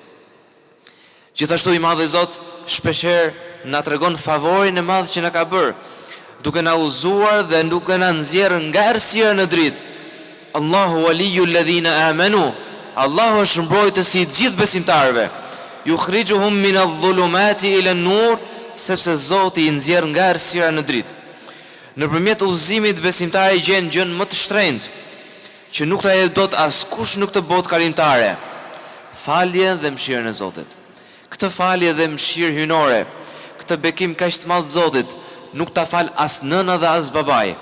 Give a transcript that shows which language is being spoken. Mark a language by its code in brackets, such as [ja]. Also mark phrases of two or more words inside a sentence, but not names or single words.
[sq] Gjithashtu i Madhi Zot shpeshherë na tregon favorin e madh që na ka bërë, duke na udhëzuar dhe duke na nxjerrë nga errësira në dritë. [ar] الله ولي الذين آمنوا. [sq] Allahu është mbrojtësi i gjithë besimtarëve. [ar] يخرجهم من الظلمات إلى النور, [sq] sepse Zoti i nxjerr nga errësira në dritë. Nëpërmjet udhëzimit besimtari gjen gjën më të shtrenjtë, që nuk ta jep dot askush në këtë botë kalimtare. Faljen dhe mëshirën e Zotit. Këtë falje dhe mëshirë hyjnore, këtë bekim kaq të madh Zotit, nuk ta fal as nëna dhe as babai.